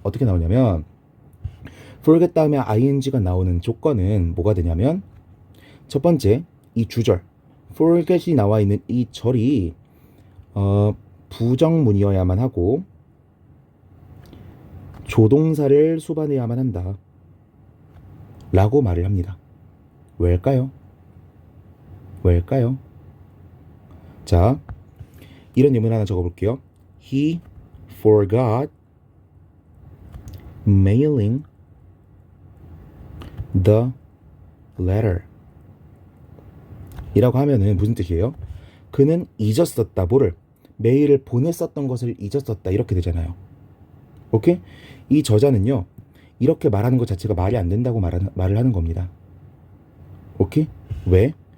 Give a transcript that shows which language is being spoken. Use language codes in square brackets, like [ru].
[ko] 어떻게 나오냐면, forget 다음에 ing가 나오는 조건은 뭐가 되냐면, 첫 번째, 이 주절 forget이 나와 있는 이 절이 부정문이어야만 하고 조동사를 수반해야만 한다 라고 말을 합니다. 왜일까요? 자, 이런 예문 하나 적어볼게요. [en] He forgot mailing the letter. [ko] 이라고 하면은 무슨 뜻이에요? 그는 잊었었다. 뭐를? 메일을 보냈었던 것을 잊었었다. 이렇게 되잖아요. 오케이? 이 저자는요, 이렇게 말하는 것 자체가 말이 안 된다고 말을 하는 겁니다. 오케이? 왜?